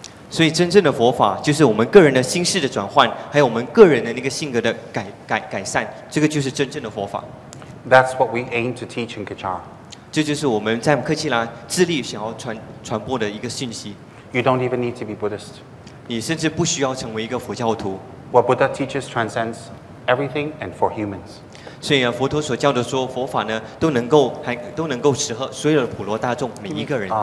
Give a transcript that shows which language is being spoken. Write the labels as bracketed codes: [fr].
[zh] 所以真正的佛法就是我们个人的心事的转换，还有我们个人的那个性格的改善，这个就是真正的佛法。 [en] That's what we aim to teach in Kachara. [zh] 这就是我们在科契拉致力想要传播的一个讯息。 [en] You don't even need to be Buddhist. [zh] 你甚至不需要成为一个佛教徒。 [en] What Buddha teaches transcends everything and for humans. [zh] 所以佛陀所教的说佛法呢，都能够适合所有的普罗大众每一个人。